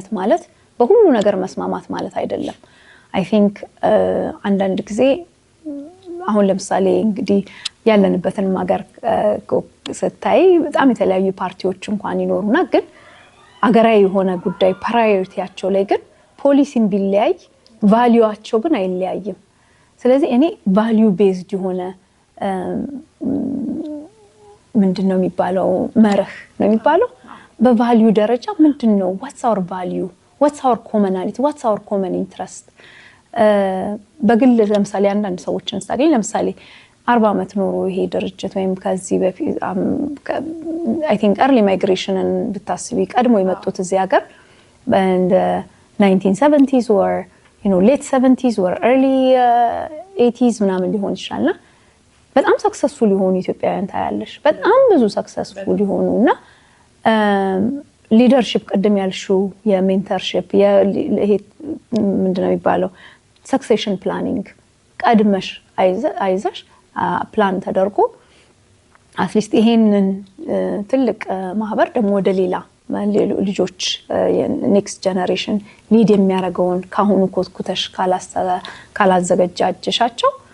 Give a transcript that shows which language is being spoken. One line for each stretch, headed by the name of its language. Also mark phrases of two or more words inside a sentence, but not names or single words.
Amharic: ማለት በሁሉ ነገር መስማማት ማለት አይደለም
English: I think
Amharic: አንዳንድ ጊዜ አሁን ለምሳሌ እንግዲህ ያለንበትን ማገር ስታይ በጣም የተለያዩ ፓርቲዎች እንኳን ይኖሩና ግን አገራዊ የሆነ ጉዳይ ፕራዮሪቲያቸው ላይ ግን ፖሊሲን ቢለያይ ቫልዩአቸው ግን አይለያይም ስለዚህ እኔ
English: value based
Amharic: የሆነ ምንድነው የሚባለው መርህ ነው የሚባለው በቫልዩ ደረጃ ምንድነው
English: what's our value what's our commonality what's our common interest
Amharic: በግል ለምሳሌ አንዳንድ ሰዎችን ስታገኝ ለምሳሌ 40 አመት ኖሮ ይሄ ድርጅት ወይም ከዚህ በፊት
English: I think early migration
Amharic: ብታስቢ ቀድሞ የመጡት እዚህ ሀገር
English: and 1970s or late 70s or early 80s
Amharic: ምናምን ሊሆን ይችላልና በጣም ሰክሰስፉል የሆኑ ኢትዮጵያውያን ታያለሽ በጣም ብዙ ሰክሰስፉል የሆኑና ሊደርሺፕ ቀደም ያልሽው የሜንተርሺፕ ይሄ ምንድነው የሚባለው
English: succession planning
Amharic: ቀድመሽ አይዘሽ ፕላን ተደርጎ አትሊስት ይሄንን ትልቅ ማህበር ደግሞ ወደ ሌላ ልጆች
English: next generation lead
Amharic: የሚያደርገውን ካሁኑ ኮትኩተሽ ካላዘገጃጀሻቸው